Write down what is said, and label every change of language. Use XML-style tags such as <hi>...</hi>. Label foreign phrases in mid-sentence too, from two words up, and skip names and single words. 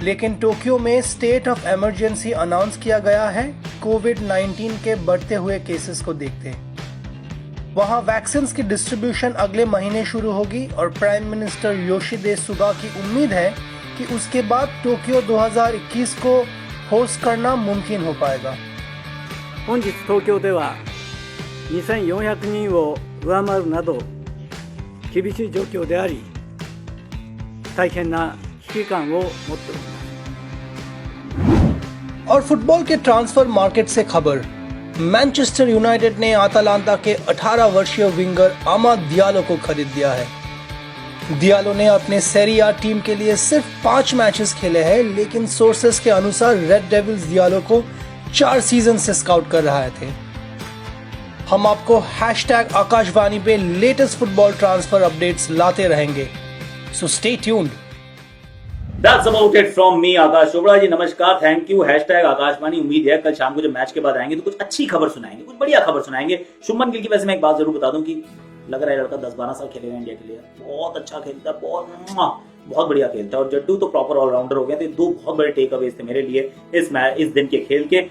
<hi>लेकिन टोक्यो में</hi> <en>state of emergency</en> <hi>अनाउंस किया गया है कोविड-19 के बढ़ते हुए केसेस को देखते। वहां वैक्सीन की डिस्ट्रीब्यूशन अगले महीने शुरू होगी और</hi> <en>prime minister</en> <hi>योशिहिदे सुगा की उम्मीद है कि उसके बाद टोक्यो 2021 को होस्ट करना मुमकिन हो पाएगा।</hi> <ja>本日東京では2400人を上回るなど厳しい状況であり大変な危機感を持っております。</ja> <hi>और फुटबॉल के</hi> <en>transfer market</en> <hi>से खबर, मैनचेस्टर यूनाइटेड ने अटालांटा के 18 वर्षीय विंगर आमाद दियालो को खरीद लिया है। दियालो ने अपने सेरी आ टीम के लिए सिर्फ 5 मैचेस खेले हैं, लेकिन सोर्सेस के अनुसार रेड डेविल्स दियालो को 4 सीजन से स्काउट कर रहे थे। हम आपको हैशटैग आकाशवाणी पे</hi> <en>latest football transfer updates</en> <hi>लाते रहेंगे,</hi> <en>so stay tuned. That's about it from me,</en> <hi>आकाश चोपड़ा जी। नमस्कार,</hi> <en>thank you,</en> <hi>हैशटैग आकाशवाणी। उम्मीद है कल शाम को जब मैच के बाद आएंगे तो कुछ अच्छी खबर सुनाएंगे, कुछ बढ़िया खबर सुनाएंगे। शुभमन गिल की वैसे मैं एक बात जरूर बता दूं कि लग रहा है लड़का 10-12 साल खेलेगा इंडिया के लिए, बहुत अच्छा खेलता है, बहुत बढ़िया खेलता है। और जड्डू तो</hi> <en>proper all-rounder</en> <hi>हो गया। तो 2 बहुत बड़े</hi> <en>takeaways</en> <hi>थे मेरे लिए इस दिन के खेल के।</hi>